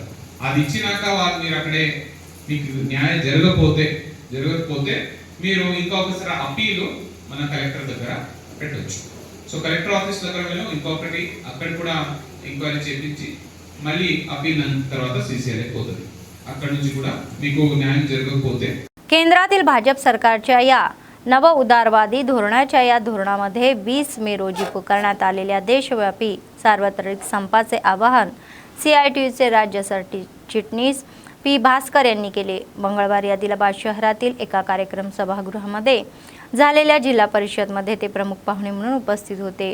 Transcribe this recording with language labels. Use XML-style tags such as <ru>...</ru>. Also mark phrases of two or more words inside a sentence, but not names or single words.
<te>అది ఇచ్చినాక వాళ్ళు మీరు అక్కడే మీకు న్యాయం జరగకపోతే మీరు ఇంకొకసారి అప్పీలు మన కలెక్టర్ దగ్గర పెట్టవచ్చు. సో</te> <en>collector office</en> <te>దగ్గర వెళ్ళి ఇంకొకటి అక్కడ కూడా ఎంక్వైరీ చేపించి మళ్ళీ అప్పీల్ తర్వాత CCLA పోతుంది. అక్కడ నుంచి కూడా మీకు న్యాయం జరగకపోతే</te> <mr>केंद्रातील भाजप सरकारच्या या नव उदारवादी धोरणाच्या या धोरणामध्ये 20 मे रोजी पुकारण्यात आलेल्या देशव्यापी सार्वत्रिक संपाचे आवाहन CITUचे राज्य सरचिटणीस P भास्कर यांनी केले. मंगळवारी आदिलाबाद शहरातील एका कार्यक्रम सभागृहामध्ये झालेल्या जिल्हा परिषदमध्ये ते प्रमुख पाहुणे म्हणून उपस्थित होते.</mr>